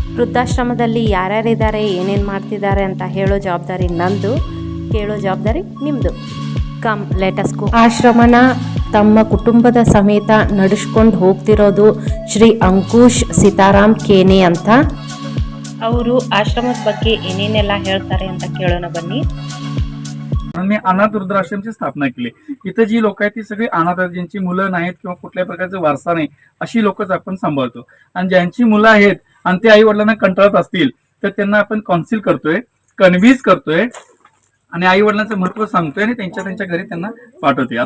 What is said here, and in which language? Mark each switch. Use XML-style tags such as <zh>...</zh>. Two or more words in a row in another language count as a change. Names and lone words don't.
<kn>ವೃದ್ಧಾಶ್ರಮದಲ್ಲಿ ಯಾರ್ಯಾರಿದ್ದಾರೆ, ಏನೇನು ಮಾಡ್ತಿದ್ದಾರೆ ಅಂತ ಹೇಳೋ ಜವಾಬ್ದಾರಿ ನಂದು, ಕೇಳೋ ಜವಾಬ್ದಾರಿ ನಿಮ್ಮದು.</kn> <en>come let's go.</en> <kn>ಆಶ್ರಮನ ತಮ್ಮ ಕುಟುಂಬದ ಸಮೇತ ನಡೆಸ್ಕೊಂಡು ಹೋಗ್ತಿರೋದು ಶ್ರೀ ಅಂಕುಶ್ ಸೀತಾರಾಮ್ ಕೇನೆ ಅಂತ. ಅವರು ಆಶ್ರಮದ ಬಗ್ಗೆ ಏನೇನೆಲ್ಲ ಹೇಳ್ತಾರೆ ಅಂತ ಕೇಳೋಣ ಬನ್नी.</kn> <mr>मी अनाथ वृद्धाश्रमची स्थापना केली. इथं जी लोक आहेत ती सगळी अनाथ आहेत, ज्यांची मुलं नाहीत किंवा कुठल्याही प्रकारचा वारसा नाही अशी लोकच आपण सांभाळतो. आणि ज्यांची मुलं आहेत आणि ते आई वडिलांना कंटाळत असतील तर त्यांना आपण काउन्सिल करतोय, कन्व्हिन्स करतोय आणि आई वडिलांचं महत्व सांगतोय आणि त्यांच्या घरी त्यांना पाठवतोय.</mr>